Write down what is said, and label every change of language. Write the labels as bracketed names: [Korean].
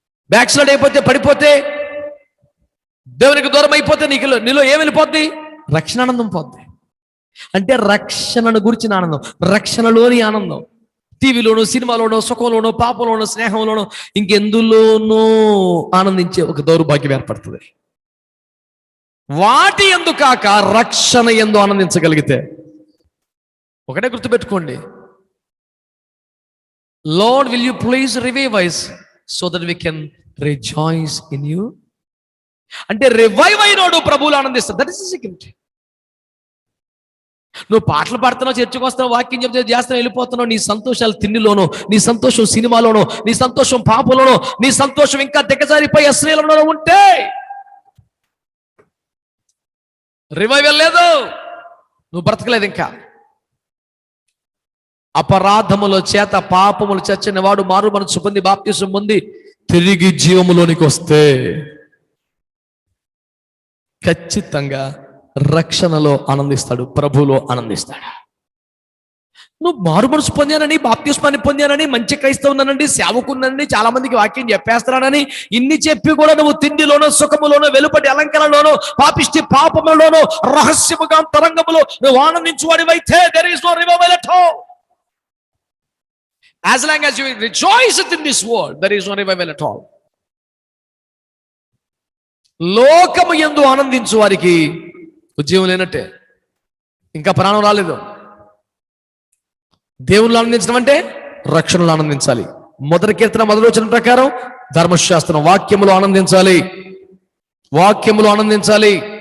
[Telugu] Back slide అయిపోతే, పడిపోతే, దేవునికి దూరం అయిపోతే నీలో ఏం వెళ్ళిపోద్ది? రక్షణానందం పోద్ది. అంటే రక్షణను గురించిన ఆనందం, రక్షణలోని ఆనందం. టీవీలోనో, సినిమాలోనో, సుఖంలోనో, పాపంలోనో, స్నేహంలోనో, ఇంకెందులోనో ఆనందించే ఒక దౌర్భాగ్యం ఏర్పడుతుంది. వాటి యందు కాక రక్షణ యందు ఆనందించగలిగితే, ఒకటే గుర్తుపెట్టుకోండి, [English] Lord, will you please revive us so that we can rejoice in you. [Telugu] అంటే రివైవ్ అయినోడు ప్రభువులు ఆనందిస్తాడు. [English] That is the second. [Telugu] నువ్వు పాటలు పాడుతున్నావు, చర్చకు వస్తున్నావు, వాక్యం చెప్తే చేస్తున్నావు, వెళ్ళిపోతున్నావు. నీ సంతోషాలు తిండిలోనో, నీ సంతోషం సినిమాలోనో, నీ సంతోషం పాపంలోనో, నీ సంతోషం ఇంకా దిగజారిపోయి అశ్లీలంలోనో ఉంటే రివైవల్ లేదు, నువ్వు బ్రతకలేదు. ఇంకా అపరాధముల చేత పాపములు చచ్చిన వాడు మారు మనసు పొంది బాప్తిసం పొంది తిరిగి జీవములోనికి వస్తే ఖచ్చితంగా రక్షణలో ఆనందిస్తాడు, ప్రభువులో ఆనందిస్తాడు. నువ్వు మారు మనసు పొందానని, బాప్తిస్మాన్ని పొందానని, మంచి క్రైస్తవున్నానండి, సేవకున్నానని, చాలా మందికి వాక్యం చెప్పేస్తున్నానని ఇన్ని చెప్పి కూడా నువ్వు తిండిలోనో, సుఖములోనో, వెలుపటి అలంకరణలోనో, పాపిష్టి పాపములోనో, రహస్యముగా తరంగములో నువ్వు ఆనందించువాడివైతే [English] there is no revival at all. As long as you rejoice in this world, there is no revival at all. [Telugu] లోకము యందు ఆనందించు వారికి ఉద్యోగం లేనట్టే, ఇంకా ప్రాణం రాలేదు. దేవుళ్ళు ఆనందించడం అంటే రక్షణలో ఆనందించాలి. మొదటి కీర్తన 1వ వచనం ప్రకారం ధర్మశాస్త్రం, వాక్యములో ఆనందించాలి, వాక్యములో ఆనందించాలి.